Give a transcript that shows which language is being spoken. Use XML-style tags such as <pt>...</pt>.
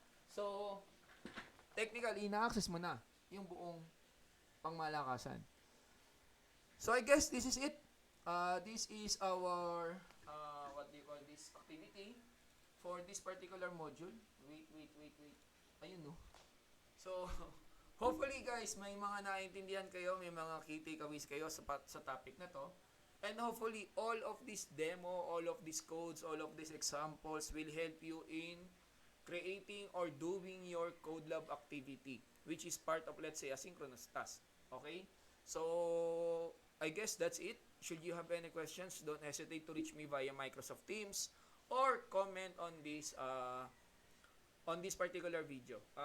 <tl>So, technically, na-access mo na yung buong pangmalakasan.</tl> <en>So, I guess this is it. This is our, what do you call this, activity for this particular module. Wait. Ayun, no?</en> <tl>So, hopefully guys, may mga naintindihan kayo, may mga key takeaways kayo sa topic na to.</tl> <en>And hopefully, all of this demo, all of these codes, all of these examples will help you in creating or doing your code lab activity, which is part of, let's say, asynchronous task. Okay? So, I guess that's it. Should you have any questions, don't hesitate to reach me via Microsoft Teams or comment on this particular video.</en>